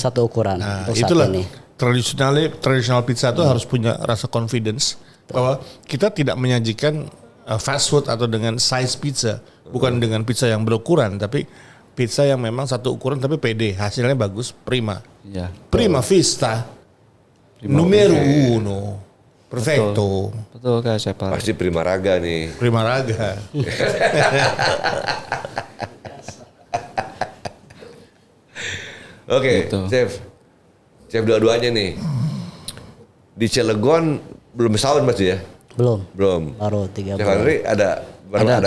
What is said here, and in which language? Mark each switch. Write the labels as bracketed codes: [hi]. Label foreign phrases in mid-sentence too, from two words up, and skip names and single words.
[id] Satu ukuran Nah, untuk saat itulah ini. tradisional pizza itu harus punya rasa confidence bahwa kita tidak menyajikan [en] fast food [id] atau dengan size pizza, bukan dengan pizza yang berukuran, tapi pizza yang memang satu ukuran tapi pede, hasilnya bagus, prima. Ya. [it] Prima vista. Numero uno. Perfecto. [id] Betul kayak saya Pak. Pasti prima raga nih. Prima raga. Oke, Gitu. Chef dua-duanya nih. Di Cilegon belum setahun pasti ya? Belum. Belum. Baru 3 Chef bulan. Henry ada Ada 1